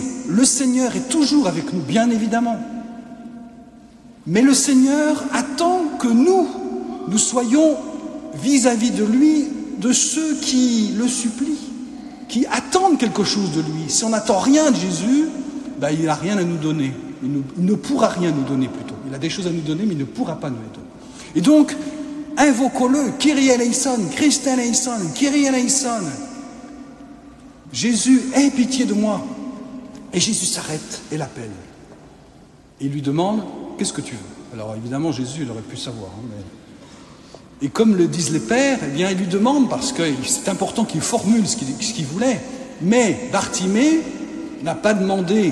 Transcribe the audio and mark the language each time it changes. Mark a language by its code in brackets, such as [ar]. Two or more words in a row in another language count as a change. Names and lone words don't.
[fr] Le Seigneur est toujours avec nous, bien évidemment. Mais le Seigneur attend que nous soyons vis-à-vis de lui, de ceux qui le supplient, qui attendent quelque chose de lui. Si on n'attend rien de Jésus, il n'a rien à nous donner. Il ne pourra rien nous donner plutôt. Il a des choses à nous donner, mais il ne pourra pas nous les donner. Et donc, invoquons-le. [el] Κύριε ελέησον, Χριστέ ελέησον, Κύριε ελέησον. [fr] Jésus, aie pitié de moi. Et Jésus s'arrête et l'appelle. Et il lui demande, qu'est-ce que tu veux? Alors évidemment, Jésus, il aurait pu savoir. Mais Et comme le disent les pères, eh bien, ils lui demandent, parce que c'est important qu'il formule ce qu'il voulait, mais Bartimée n'a pas demandé.